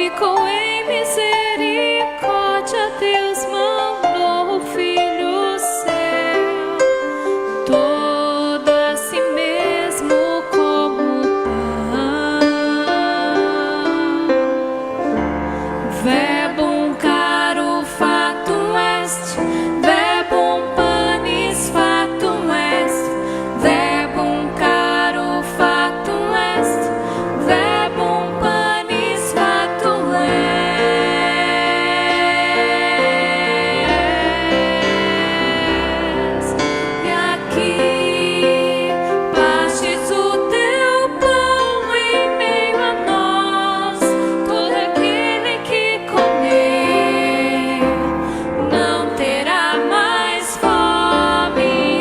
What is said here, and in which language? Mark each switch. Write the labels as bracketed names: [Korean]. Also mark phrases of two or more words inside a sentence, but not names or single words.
[Portuguese] ou em misericórdia Deus mandou o Filho seu, todo a si mesmo como pão. [Latin] Verbum caro factum est, verbum panis factum est, verbum caro factum est, verbum panis factum est. [Portuguese] E aqui pastes o teu pão em meio a nós, todo aquele que comer não terá mais fome.